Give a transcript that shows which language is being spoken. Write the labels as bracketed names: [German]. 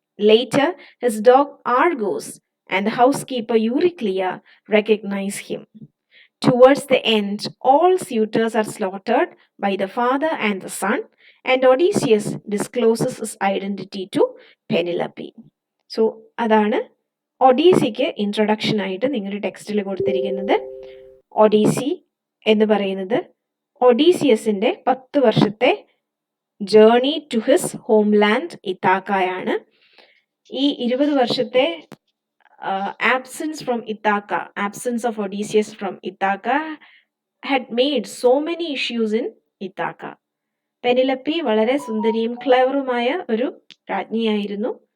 [English] Later, his dog Argos and the housekeeper Euryclea recognize him. Towards the end, all suitors are slaughtered by the father and the son, and Odysseus discloses his identity to Penelope. [Malayalam] So അതാണ് ഒഡീസിക്ക് introduction ആയിട്ട് നിങ്ങളുടെ ടെക്സ്റ്റിൽ കൊടുത്തിരിക്കുന്നത്. ഒഡീസി എന്ന് പറയുന്നത് ഒഡീസിയസിന്റെ 10 വർഷത്തെ [English] journey to his homeland [Malayalam] ഇത്താക്കയാണ്. ഈ 20 വർഷത്തെ [English] absence from Ithaca, absence of Odysseus from Ithaca had made so many issues in Ithaca. [Malayalam] പെനിലപ്പി വളരെ സുന്ദരിയും ക്ലവറുമായ ഒരു രാജ്ഞിയായിരുന്നു.